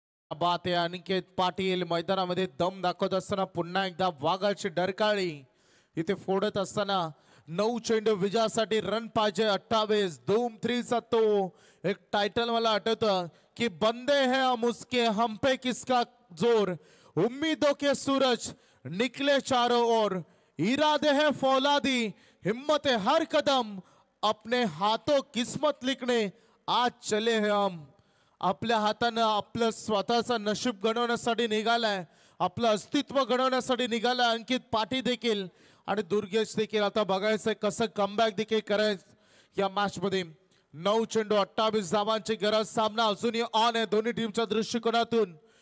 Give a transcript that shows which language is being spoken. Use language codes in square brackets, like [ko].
[mr] बात आहे. अनिकेत पाटील मैदानामध्ये दम दाखवत असताना पुन्हा एकदा वाघाची डरकाळी इथे फोडत असताना 9 चेंडू विजयासाठी रन पाहिजे 28. धूम 3चा तो एक टायटल मला आठवतं की [hi] बंदे है हम उसके हम पे किसका जोर, उम्मीदों के सूरज निकले चारों ओर, इरादे है फौलादी, हिम्मत है हर कदम, अपने हाथों किस्मत लिखने आज चले हैं हम. [mr] आपल्या हातानं आपलं स्वतःचं नशीब घडवण्यासाठी निघालाय, आपलं अस्तित्व घडवण्यासाठी निघालाय अंकित पाटील देखील आणि दुर्गेश देखील. आता बघायचंय कसं कमबॅक देखील करायचं या मॅच मध्ये. 9 चेंडू 28 धावांची गरज. सामना अजूनही ऑन आहे दोन्ही टीमच्या दृष्टिकोनातून.